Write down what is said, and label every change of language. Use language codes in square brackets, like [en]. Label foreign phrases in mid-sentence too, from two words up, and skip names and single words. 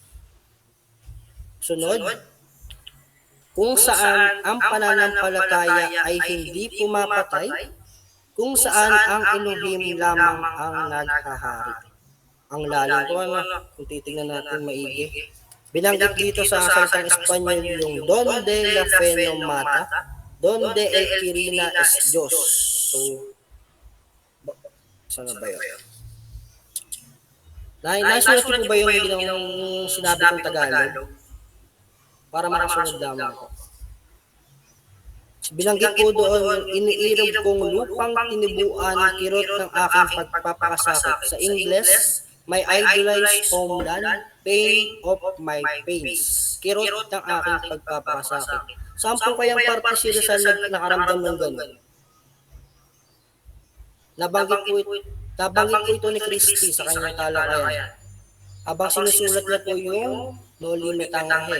[tl] Sunod, kung saan ang pananampalataya ay hindi pumapatay, kung saan ang Elohim lamang ang naghahari. Ang lalim po, kung titignan natin maigi. Binanggit dito sa salitang Espanyol yung [es] donde la fe no mata, donde el kirina es Diyos. [tl] So, saan ba yun? Nasulat ko ba yung sinabi kong Tagalog? Para makasunod lamang ko. Binanggit ko doon, iniirog kong lupang tinibuan, kirot ng aking pagpapakasakit. [en] Sa English, my idolized homeland, pain of my pains. [tl] Kirot ng aking pagpapakasakit. Saan po kayang parte si Rizal nakaramdam ng gano'n? Nabanggit po ito ni Christy sa kanyang talakayan. Habang sinusulat niya po yung Noli Me Tangere.